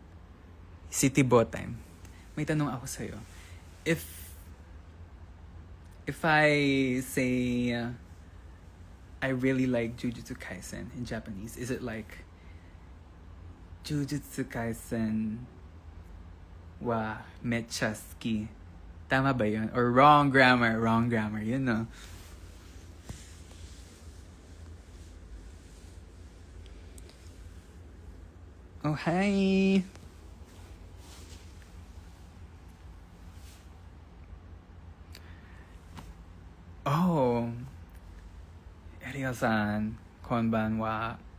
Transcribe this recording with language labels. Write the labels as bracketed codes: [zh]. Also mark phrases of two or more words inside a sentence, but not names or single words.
[tl] City Botime. May tanong ako sa'yo. [en] If I say I really like Jujutsu Kaisen in Japanese, is it like Jujutsu Kaisen [ja] はめっちゃ好き? [tl] Tama ba yun? [en] Or wrong grammar, you know? Oh, hi! Oh, [ja] エリカさん、こんばんは.